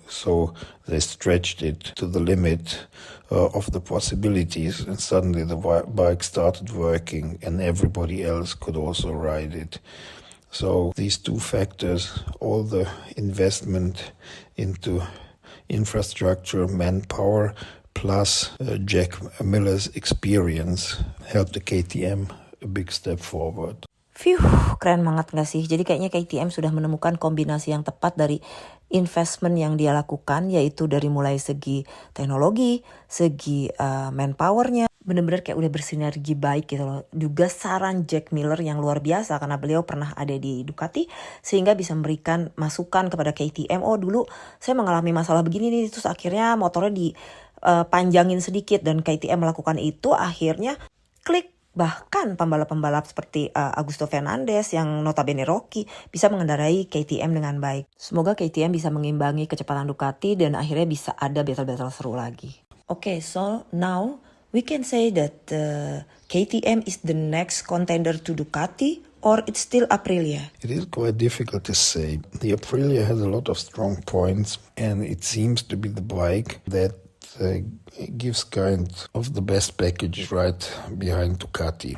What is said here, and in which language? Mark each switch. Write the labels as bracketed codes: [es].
[en] So they stretched it to the limit of the possibilities, and suddenly the bike started working and everybody else could also ride it. So these two factors, all the investment into infrastructure, manpower, plus Jack Miller's experience, helped the KTM a big step forward. [id] Phew, keren banget gak sih? Jadi kayaknya KTM sudah menemukan kombinasi yang tepat dari investment yang dia lakukan, yaitu dari mulai segi teknologi, segi manpowernya, bener-bener kayak udah bersinergi baik gitu loh. Juga saran Jack Miller yang luar biasa, karena beliau pernah ada di Ducati, sehingga bisa memberikan masukan kepada KTM. Oh dulu saya mengalami masalah begini nih, terus akhirnya motornya dipanjangin sedikit, dan KTM melakukan itu, akhirnya klik. Bahkan pembalap-pembalap seperti Augusto Fernandez yang notabene rookie bisa mengendarai KTM dengan baik. Semoga KTM bisa mengimbangi kecepatan Ducati dan akhirnya bisa ada battle-battle seru lagi. [en] Okay, so now we can say that KTM is the next contender to Ducati, or it's still Aprilia? It is quite difficult to say. The Aprilia has a lot of strong points, and it seems to be the bike that gives kind of the best package right behind Ducati.